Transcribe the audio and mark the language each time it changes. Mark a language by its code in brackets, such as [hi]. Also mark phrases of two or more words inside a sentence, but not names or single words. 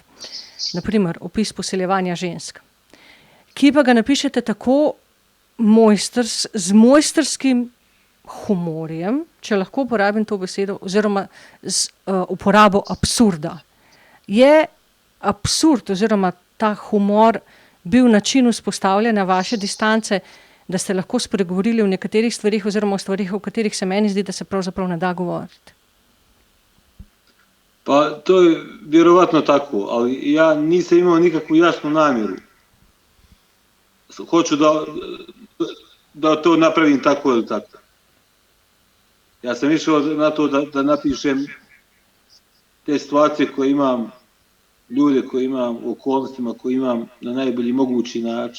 [sl] Naprimer, opis poseljevanja žensk. Ki pa ga napišete tako z mojstrskim humorjem, če lahko uporabim to besedo, oziroma z uporabo absurda. Je absurd oziroma ta humor bil način vzpostavljanja vaše distance, da ste lahko spregovorili o nekaterih stvarih oziroma o stvarih, o katerih se meni zdi, da se pravzaprav ne da govoriti? [bs] Pa to je vjerovatno tako, ali ja nisam imao nikakvu jasnu namjeru. Hoću da to napravim tako ili tako. Ja sam išao na to da napišem te situacije koje imam, ljude koje imam, u okolnostima koje imam na najbolji mogući način.